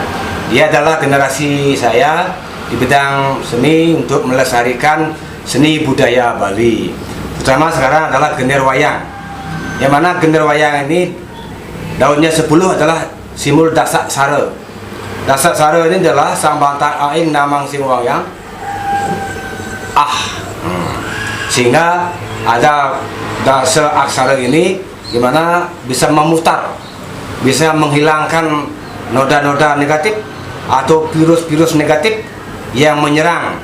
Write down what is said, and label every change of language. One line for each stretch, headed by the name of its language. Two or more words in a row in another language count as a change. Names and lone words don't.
Indonesian: Dia adalah generasi saya di bidang seni untuk melestarikan seni budaya Bali. Terutama sekarang adalah gender wayang. Yang mana gender wayang ini daunnya 10 adalah simbol Dasak Sare. Dasak Sare ini adalah
Balinese: sang bantang aing namang sing wayang.
Indonesian: Sehingga ada Dasak Aksara ini gimana bisa memutar, bisa menghilangkan noda-noda negatif atau virus-virus negatif yang menyerang.